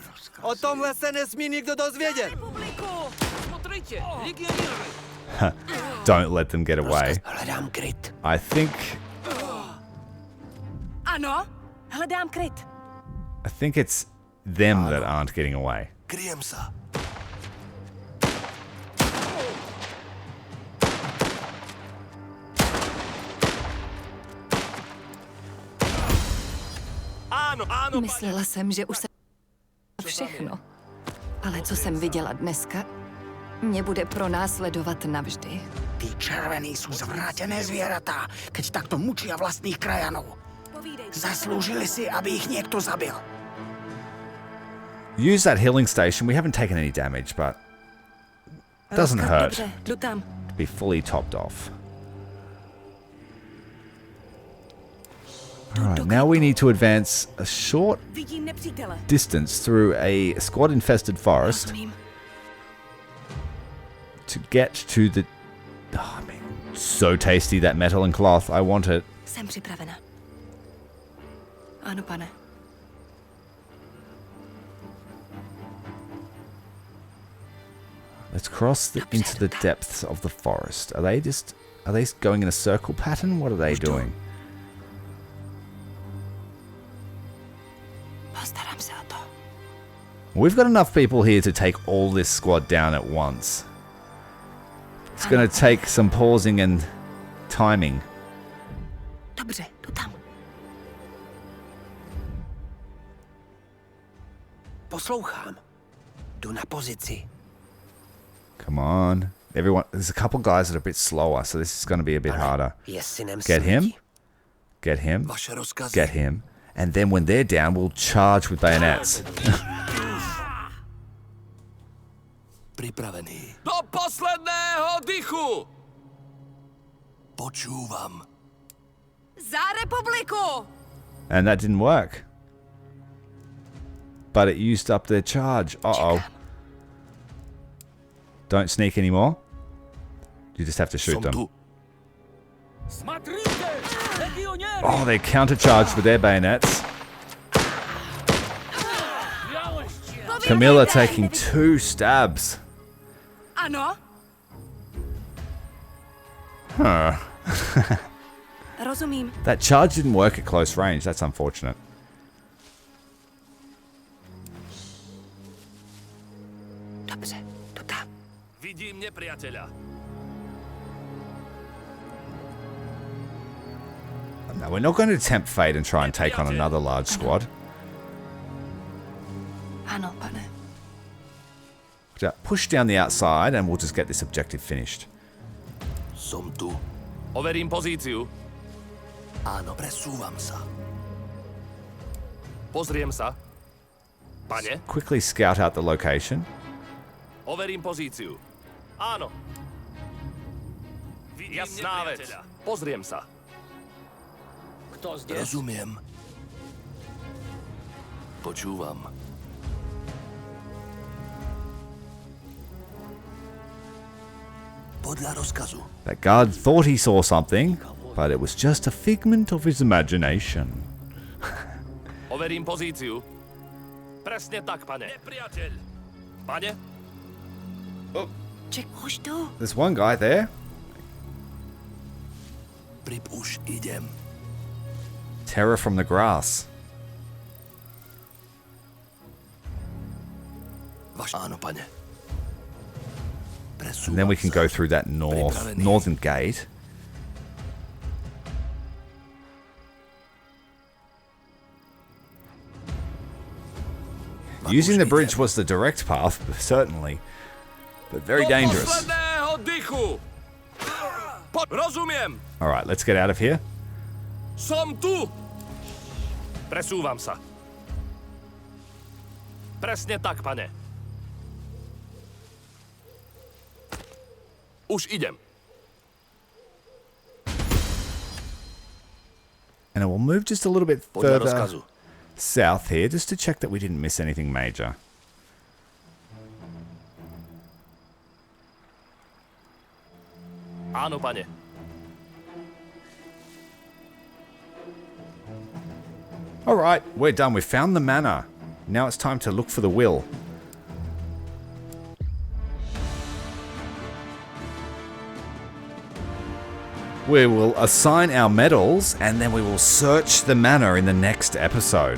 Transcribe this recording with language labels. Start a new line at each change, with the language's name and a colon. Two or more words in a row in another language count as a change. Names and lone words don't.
Czech: O tomhle se nesmí nikdo dozvědět!
English: Don't let them get away.
Czech: Hledám kryt.
English: I think
Czech: Ano, hledám kryt.
English: it's them that aren't getting away.
Slovak: Kryjem sa. Áno, áno,
Czech: Myslela jsem, že už jsem všechno. Ale co jsem viděla dneska, mě bude pronásledovat navždy.
Slovak: Tí červení sú zvrátené zvieratá, keď takto mučia vlastných krajanov.
Czech: Povídej.
Slovak: Zaslúžili si, aby ich niekto zabil.
English: Use that healing station. We haven't taken any damage, but doesn't
Czech: Rozkaz,
English: hurt
Czech: Dobře, jdu tam.
English: to be fully topped off. Alright, now we need to advance a short
Czech: Vidím nepřítele.
English: distance through a squad-infested forest
Czech: Rozumím.
English: to get to the... Oh, I mean, so tasty, that metal and cloth. I want it.
Czech: Jsem připravena. Ano, pane.
English: Let's cross into the depths of the forest. Are they going in a circle pattern? What are they doing?
Czech: Postarám se o to.
English: We've got enough people here to take all this squad down at once. It's going to take some pausing and timing.
Czech: Dobře, jdu tam. Poslouchám. Jdu na pozici.
English: Come on. Everyone, there's a couple guys that are a bit slower, so this is going to be a bit harder.
Czech: Je synem
English: Get him.
Czech: smrti.
English: Get him.
Czech: Vaše rozkazy.
English: Get him. And then when they're down, we'll charge with bayonets.
Slovak: Pripravený. Do posledného dychu! Počúvam. Za republiku!
English: And that didn't work. But it used up their charge. Uh-oh. Don't sneak anymore. You just have to shoot
Slovak: Som
English: them.
Slovak: tu.
English: Oh, they countercharged with their bayonets. Camilla taking 2 stabs.
Czech: Ano,
English: Huh.
Czech: rozumím.
English: That charge didn't work at close range. That's unfortunate.
Czech: Dobře, jdu tam.
Slovak: Vidím nepriateľa.
English: No, we're not going to tempt fate and try and take on another large squad.
Czech: Ano, pane.
English: Push down the outside and we'll just get this objective finished.
Slovak: Som tu. Overím pozíciu. Áno, presúvam sa. Pozriem sa. Pane,
English: Quickly scout out the location.
Slovak: Overím pozíciu. Áno. Jasná vec. Pozriem sa. Kto zde? Rozumiem. Počúvam. Podľa rozkazu.
English: That guard thought he saw something, but it was just a figment of his imagination.
Slovak: Overím pozíciu. Presne tak, pane. Nepriateľ. Pane? Ček, už tu.
English: There's one guy there.
Slovak: Prip už idem.
English: Terror from the grass.
Slovak: Áno, pane.
English: And then we can go through that northern gate. Using the bridge was the direct path, certainly, but very dangerous.
Slovak: Rozumiem.
English: All right, let's get out of here.
Slovak: Som tu. Presúvam sa. Presne tak, pane. Už idem.
English: And we'll move just a little bit
Slovak: Podľa
English: further
Slovak: rozkazu.
English: south here, just to check that we didn't miss anything major.
Slovak: Áno, pane.
English: All right, we're done. We found the manor. Now it's time to look for the will. We will assign our medals and then we will search the manor in the next episode.